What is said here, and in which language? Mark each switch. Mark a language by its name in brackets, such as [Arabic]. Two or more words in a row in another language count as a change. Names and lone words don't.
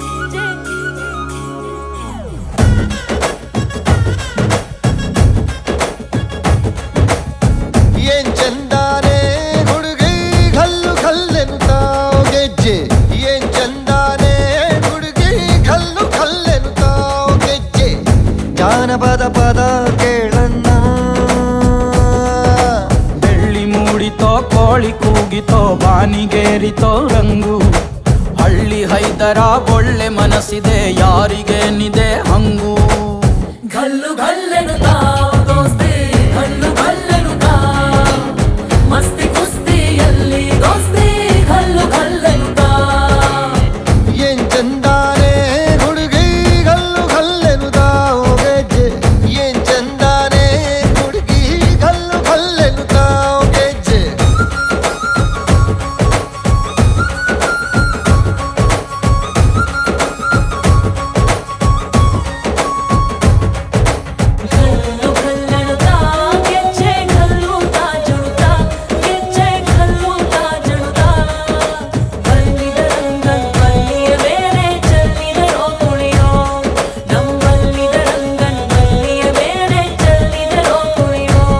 [Kannada] ಏನ್ ಚಂದಾನೆ ಹುಡುಗಿ ಘಲ್ಲು ಘಲ್ಲೆನು ತಾವ್ ಗೆಜ್ಜೆ ಏನ್ ಚಂದಾನೆ ಹುಡುಗಿ ಘಲ್ಲು ಘಲ್ಲೆನು ತಾವ್ ಗೆಜ್ಜೆ ಜಾನಪದ ಪದ ಕೇಳಣ್ಣ ಕೋಳಿ ಕೂಗಿತೋ ಬಾನಿಗೇರಿತೋ ರಂಗು ಹಳ್ಳಿ ಹೈದರ ಒಳ್ಳೆ ಮನಸ್ಸಿದೆ ಯಾರಿಗೇನಿದೆ ಹಂಗು [Konkani] घल्लू घल्लेनु दाव [Kannada] ದೋಸ್ತಿ [Konkani] घल्लू घल्लेनु दाव [Kannada] ಮಸ್ತಿ ಕುಸ್ತಿಯಲ್ಲಿ ದೋಸ್ತಿ [Konkani] घल्लू घल्लेनु दाव [Kannada] ಏನ್ ಚಂದಾನೆ ಹುಡುಗಿ ಘಲ್ಲು ಘಲ್ಲೆನು ತಾವ್ ಗೆಜ್ಜೆ ಏನ್ ಚಂದಾನೆ ಹುಡುಗಿ ಘಲ್ಲು ಘಲ್ಲೆನು ತಾವ್ ಗೆಜ್ಜೆ [Konkani] घल्लू घल्लेनु दाव [Kannada] ಗೆಜ್ಜೆ घल्लू ತಾ ಜುಡುತ್ತಾ ಗೆಜ್ಜೆ घल्लू ತಾ ಜುಡುತ್ತಾ ಬಲ್ಲಿದ ರಂಗನ್ ಬಲ್ಲಿಯ ಮೇಲೆ ಚೆಲ್ಲಿದರೋ ಕುಣಿಯೋ ನಮ್ಮಲ್ಲಿದ ರಂಗನ್ ಬಲ್ಲಿಯ ಮೇಲೆ ಚೆಲ್ಲಿದರೋ ಕುಣಿಯೋ